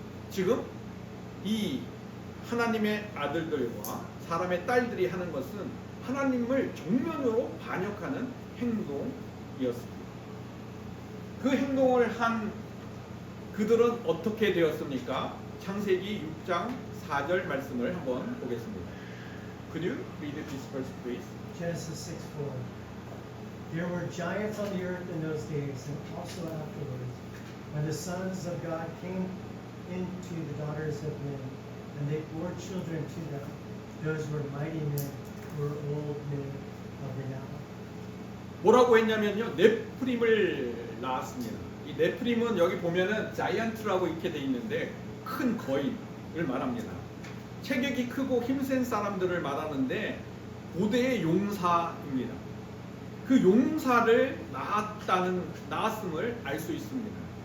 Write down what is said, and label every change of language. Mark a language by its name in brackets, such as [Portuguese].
[Korean] 지금 이 하나님의 아들들과 사람의 딸들이 하는 것은 하나님을 정면으로 반역하는 행동이었습니다. 그 행동을 한 그들은 어떻게 되었습니까? 창세기 6장 4절 말씀을 한번 보겠습니다. [English] Could you read this verse, please? Genesis 6:4. There were giants on the earth in those days, and also afterwards, when the sons of God came into the daughters of men, and they bore children to them. Those were mighty men, were old men of renown. [Korean] 뭐라고 했냐면요, 네프림을 낳았습니다. 이 네프림은 여기 보면은 자이언트라고 이렇게 돼 있는데 큰 거인을 말합니다. 체격이 크고 힘센 사람들을 말하는데 고대의 용사입니다. 그 용사를 낳았음을 알 수 있습니다.